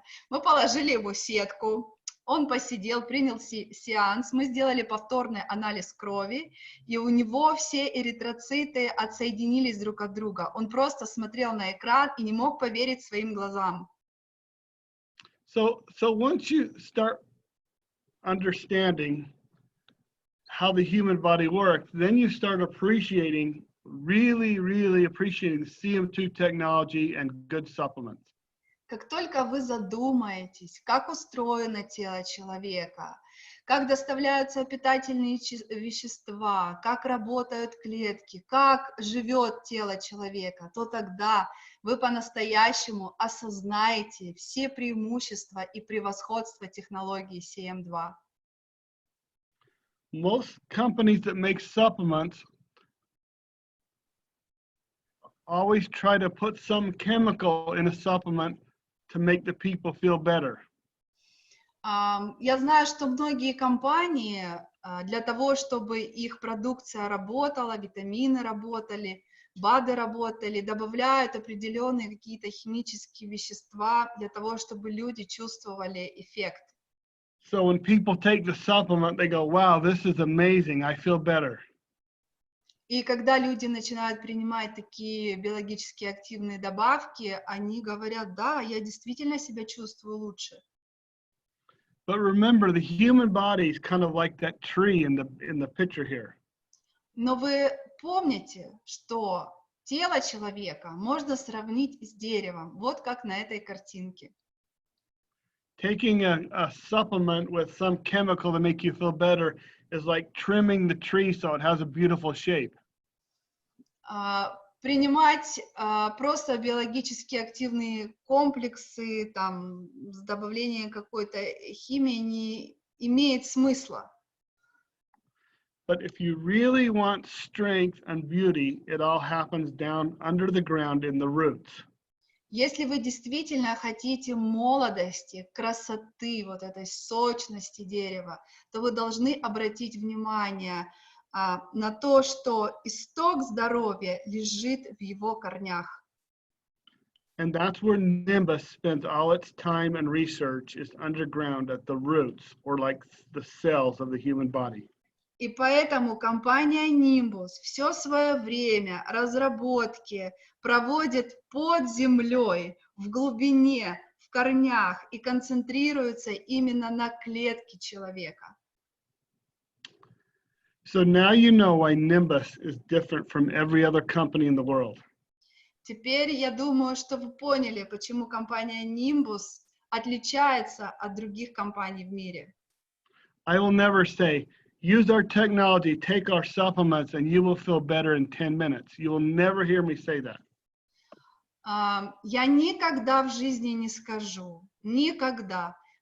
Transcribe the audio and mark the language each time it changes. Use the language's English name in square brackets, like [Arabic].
[Russian] Мы положили ему сетку, он посидел, принял сеанс, мы сделали повторный анализ крови, и у него все эритроциты отсоединились друг от друга. Он просто смотрел на экран и не мог поверить своим глазам. [English] So once you start understanding how the human body works, then you start appreciating, really appreciating the cm2 technology and good supplements. [Russian] Как только вы задумаетесь, как устроено тело человека, как доставляются питательные вещества, как работают клетки, как живет тело человека, то тогда вы по-настоящему осознаете все преимущества и превосходства технологии cm2. [English] Most companies that make supplements always try to put some chemical in a supplement to make the people feel better. [Russian] Я знаю, что многие компании для того, чтобы их продукция работала, витамины работали, БАДы работали, добавляют определенные какие-то химические вещества для того, чтобы люди чувствовали эффект. [English] So when people take the supplement, they go, wow, this is amazing, I feel better. [Russian] И когда люди начинают принимать такие биологически активные добавки, они говорят, да, я действительно себя чувствую лучше. [English] But remember, the human body is kind of like that tree in the picture here. [Russian] Но вы помните, что тело человека можно сравнить с деревом, вот как на этой картинке. [English] Taking a supplement with some chemical to make you feel better is like trimming the tree so it has a beautiful shape. [Russian] Принимать просто биологически активные комплексы там, с добавлением какой-то химии не имеет смысла. [English] But if you really want strength and beauty, it all happens down under the ground in the roots. [Russian] Если вы действительно хотите молодости, красоты, вот этой сочности дерева, то вы должны обратить внимание на то, что исток здоровья лежит в его корнях. [English] And that's where Nimbus spends all its time and research is underground at the roots, or like the cells of the human body. [Russian] И поэтому компания Nimbus все свое время разработки проводит под землей, в глубине, в корнях и концентрируется именно на клетке человека. [English] So now you know why Nimbus is different from every other company in the world. [Russian] Теперь я думаю, что вы поняли, почему компания Nimbus отличается от других компаний в мире. [English] I will never say, use our technology, take our supplements, and you will feel better in 10 minutes. You will never hear me say that. [Russian] Я никогда в жизни не скажу, никогда.